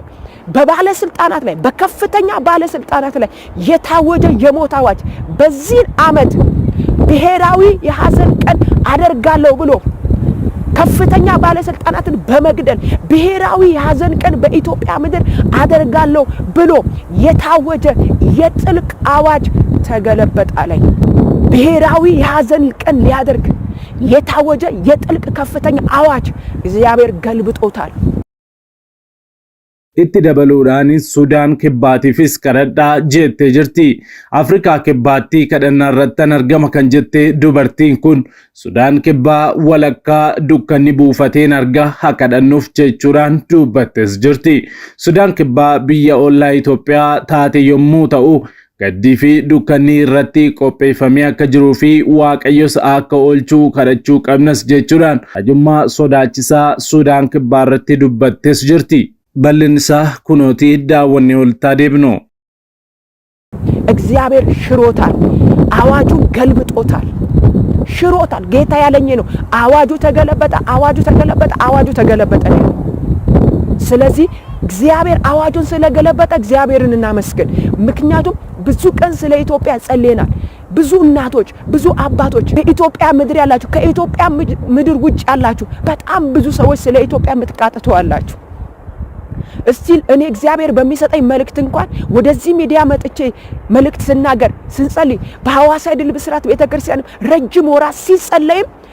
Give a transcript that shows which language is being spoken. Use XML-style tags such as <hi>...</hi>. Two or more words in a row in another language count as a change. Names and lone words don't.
<am>በባለስልጣናት ላይ በከፍተኛ ባለስልጣናት ላይ የታወጀ የሞት አዋጅ በዚህ ዓመት ብሔራዊ የሐዘን ቀን አደርጋለሁ ብሎ ከፍተኛ ባለስልጣናትን በመግደል ብሔራዊ የሐዘን ቀን በኢትዮጵያ ምድር አደርጋለሁ ብሎ የታወጀ የጥልቅ አዋጅ ተገለበጠ አለኝ። ብሔራዊ የሐዘን ቀን ሊያደርግ የታወጀ የጥልቅ ከፍተኛ አዋጅ እግዚአብሔር ገልብጦታል።</am> <om>itti dabaluudhaanis Sudaan kibbaatiifis kadhadhaa jettee jirti. Afrikaa kibbaatti kadhannaa irratti argama kan jette dubartiin kun Sudaan kibbaa walakkaa dukkanni buufateen arga haa kadhannuuf jechuudhaan dubbattes jirti. Sudaan kibbaa biyya ollaa Itoophiyaa taate yommuu ta'u gaddii fi dukkanni irratti qopheeffamee akka jiruu fi Waaqayyos akka oolchuu kadhachuu qabnas jechuudhaan ajummaa sodaachisaa Sudaan kibbaa irratti dubbattes jirti. bal'insa kunooti daawwanne oltaa deebno.</om> <am>እግዚአብሔር ሽሮታል፣ አዋጁን ገልብጦታል፣ ሽሮታል። ጌታ ያለኝ ነው። አዋጁ ተገለበጠ፣ አዋጁ ተገለበጠ፣ አዋጁ ተገለበጠ ነው። ስለዚህ እግዚአብሔር አዋጁን ስለገለበጠ እግዚአብሔርን እናመስግን። ምክንያቱም ብዙ ቀን ስለ ኢትዮጵያ ጸልየናል። ብዙ እናቶች፣ ብዙ አባቶች በኢትዮጵያ ምድር ያላችሁ፣ ከኢትዮጵያ ምድር ውጭ ያላችሁ በጣም ብዙ ሰዎች ስለ ኢትዮጵያ የምትቃጠቱ አላችሁ። እስቲል እኔ እግዚአብሔር በሚሰጠኝ መልእክት እንኳን ወደዚህ ሚዲያ መጥቼ መልእክት ስናገር ስንጸልይ በሐዋሳ ድል ብስራት ቤተክርስቲያን ረጅም ወራት ሲጸለይም</am>